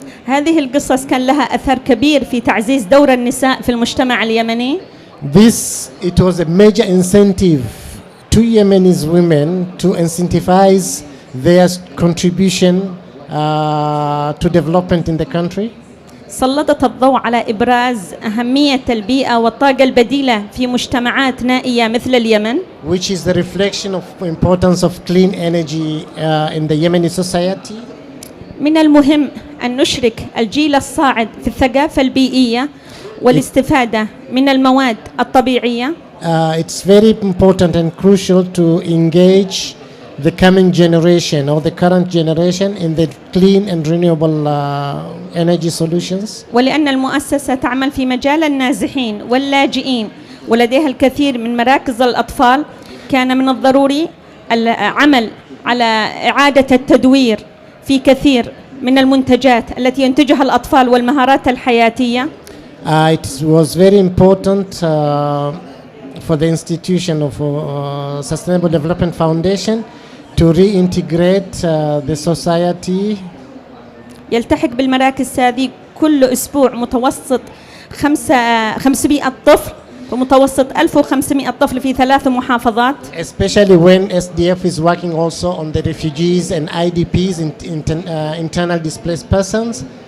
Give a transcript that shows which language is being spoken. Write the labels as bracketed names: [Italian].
[Arabic] هذه القصص كان لها أثر كبير في تعزيز دور النساء في المجتمع اليمني. [English] It was a major incentive to Yemenis women to incentivize their contribution to development in the country. [Arabic] سلطت الضوء على إبراز أهمية البيئة والطاقة البديلة في مجتمعات نائية مثل اليمن. [English] Which is the reflection of importance of clean energy in the Yemeni society. [Arabic] من المهم أن نشرك الجيل الصاعد في الثقافة البيئية والاستفادة من المواد الطبيعية. [English] It's very important and crucial to engage the coming generation or the current generation in the clean and renewable energy solutions. [Arabic] ولأن المؤسسة تعمل في مجال النازحين واللاجئين ولديها الكثير من مراكز الأطفال، كان من الضروري العمل على إعادة التدوير في كثير من المنتجات التي ينتجها الأطفال والمهارات الحياتية. [English] It was very important for the institution of Sustainable Development Foundation to reintegrate the society. [Arabic] يلتحق بالمراكز هذه كل أسبوع متوسط 500 طفل ومتوسط 1500 طفل في 3 محافظات. [English] Especially when SDF is working also on the refugees and IDPs, internal displaced persons.